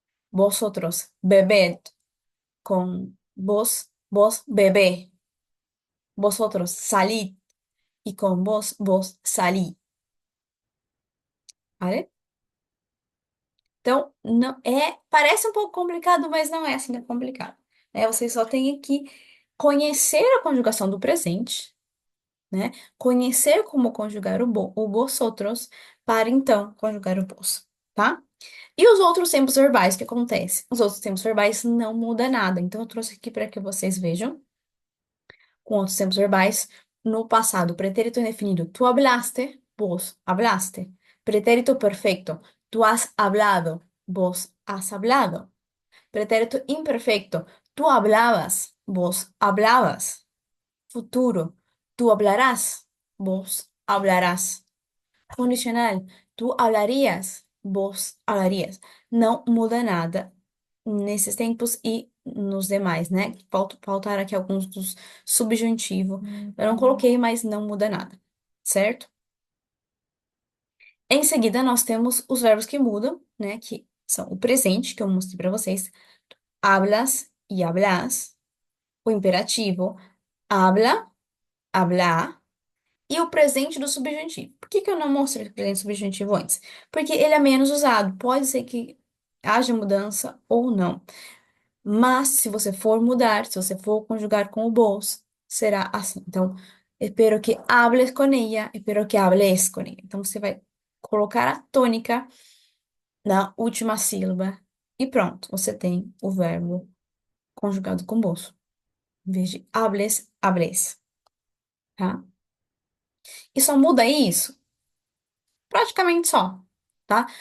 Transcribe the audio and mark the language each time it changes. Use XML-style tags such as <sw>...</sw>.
<es>Vosotros bebed, con vos bebé. Vosotros salid y con vos salí. ¿Vale?</es> <pt>Então, não, parece um pouco complicado, mas não é assim tão complicado. né? Vocês só têm que conhecer a conjugação do presente, né? Conhecer como conjugar o vosotros para então conjugar o vos, tá? E os outros tempos verbais, o que acontece? Os outros tempos verbais não muda nada. Então, eu trouxe aqui para que vocês vejam com outros tempos verbais no passado. Pretérito indefinido.</pt> <es>Tú hablaste, vos hablaste. Pretérito perfecto. Tú has hablado, vos has hablado. Pretérito imperfecto. Tú hablabas, vos hablabas. Futuro. Tú hablarás, vos hablarás. Condicional. Tú hablarías, vos hablarías.</es> <pt>Não muda nada nesses tempos e nos demais, né? Faltaram aqui alguns dos subjuntivo. Eu não coloquei, mas não muda nada, certo? Em seguida, nós temos os verbos que mudam, né? Que são o presente, que eu mostrei para vocês. Hablas e hablas. O imperativo. Habla, hablar. E o presente do subjuntivo. Por que que eu não mostrei o presente subjuntivo antes? Porque ele é menos usado. Pode ser que haja mudança ou não. Mas se você for mudar, se você for conjugar com o vos, será assim.</pt> <es>Então, espero que hables con ella, espero que hables con ella.</es> <pt>Então, você vai colocar a tônica na última sílaba e pronto, você tem o verbo conjugado com vos. Em vez de hables, hables, tá? E só muda isso praticamente só, tá?</pt>